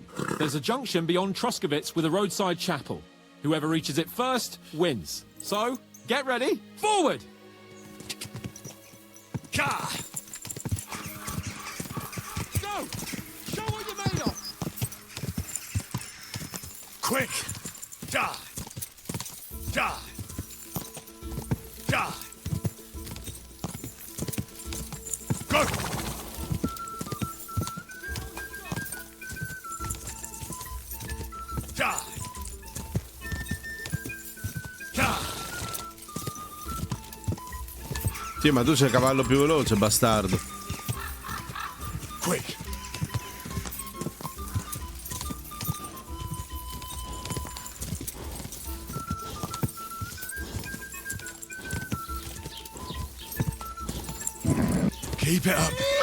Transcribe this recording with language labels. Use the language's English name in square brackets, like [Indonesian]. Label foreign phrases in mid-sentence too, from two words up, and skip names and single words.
[English] There's a junction beyond Troskovitz with a roadside chapel. Whoever reaches it first wins. So, get ready. Forward! Ka! Go! Show what you're made of! Quick! Die! Die! Die! Go! Die! Die! [Italian] Sì, ma tu sei il cavallo più veloce, bastardo. [English] Quick! Keep it up!